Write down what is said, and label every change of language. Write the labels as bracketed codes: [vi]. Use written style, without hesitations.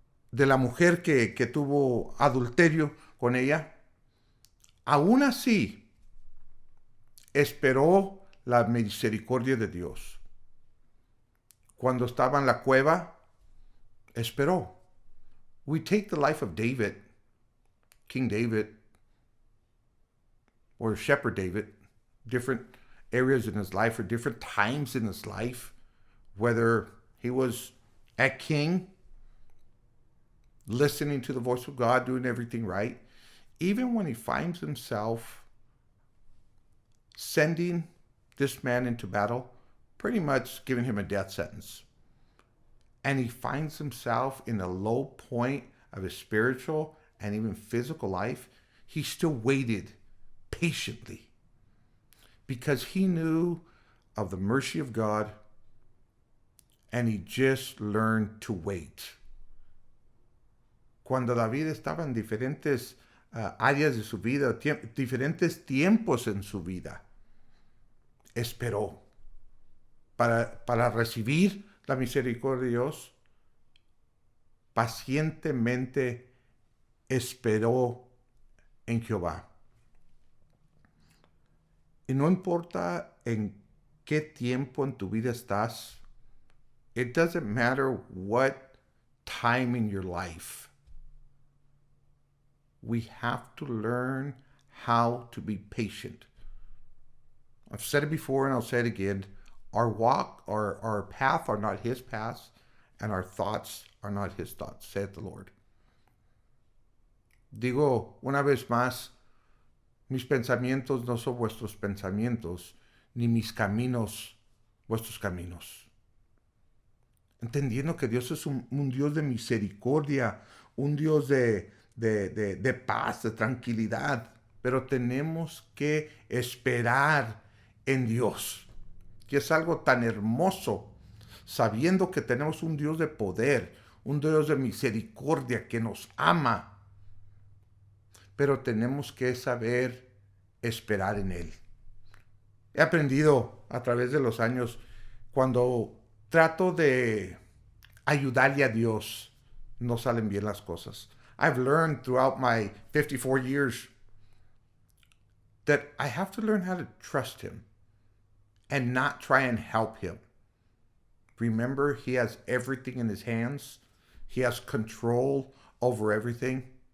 [es] de la mujer que tuvo adulterio con ella, aún así esperó la misericordia de Dios. Cuando estaba en la cueva, esperó. [en] We take the life of David, King David, or Shepherd David, different areas in his life or different times in his life, whether he was a king, listening to the voice of God, doing everything right, even when he finds himself sending this man into battle, pretty much giving him a death sentence. And he finds himself in a low point of his spiritual and even physical life, he still waited patiently because he knew of the mercy of God and he just learned to wait. [es] Cuando David estaba en diferentes áreas de su vida, diferentes tiempos en su vida, esperó para recibir la misericordia de Dios, pacientemente esperó en Jehová. Y no importa en qué tiempo en tu vida estás. [en] It doesn't matter what time in your life. We have to learn how to be patient. I've said it before and I'll say it again. Our walk, our path are not his paths, and our thoughts are not his thoughts, saith the Lord. [es] Digo una vez más, mis pensamientos no son vuestros pensamientos, ni mis caminos vuestros caminos. Entendiendo que Dios es un Dios de misericordia, un Dios de paz, de tranquilidad, pero tenemos que esperar en Dios, que es algo tan hermoso, sabiendo que tenemos un Dios de poder, un Dios de misericordia que nos ama, pero tenemos que saber esperar en Él. He aprendido a través de los años, cuando trato de ayudarle a Dios, no salen bien las cosas. [en] I've learned throughout my 54 years that I have to learn how to trust Him and not try and help Him. Remember, He has everything in His hands. He has control over everything.